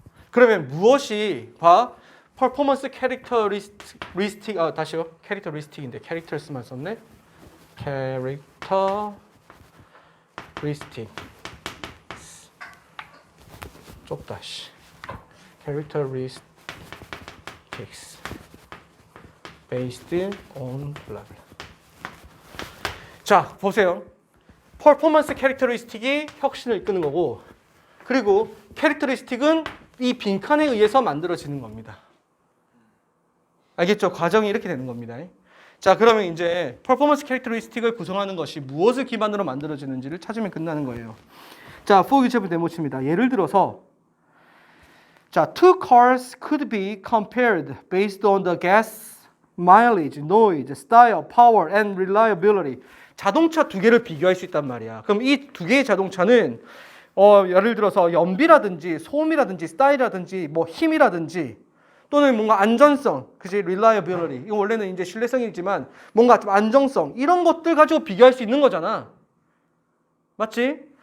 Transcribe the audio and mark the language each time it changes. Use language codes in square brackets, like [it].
[ko] 그러면 무엇이 performance characteristic 다시요. characteristic인데 characters만 썼네. characteristic 좁다 씨. [en] characteristics based on 블라블라. [ko] 자, 보세요. 퍼포먼스 캐릭터리스틱이 혁신을 이끄는 거고, 그리고 캐릭터리스틱은 이 빈칸에 의해서 만들어지는 겁니다. 알겠죠? 과정이 이렇게 되는 겁니다. 자, 그러면 이제 퍼포먼스 캐릭터리스틱을 구성하는 것이 무엇을 기반으로 만들어지는지를 찾으면 끝나는 거예요. 자, for example 네모칩니다. 예를 들어서 자, [en] two cars could be compared based on the gas mileage, noise, style, power, and reliability. [ko] 자동차 두 개를 비교할 수 있단 말이야. 그럼 이 두 개의 자동차는 예를 들어서 연비라든지 소음이라든지 스타일이라든지 뭐 힘이라든지 또는 뭔가 안전성, 그지? [en] reliability. [ko] 이거 원래는 이제 신뢰성이지만 뭔가 좀 안정성 이런 것들 가지고 비교할 수 있는 거잖아. 맞지?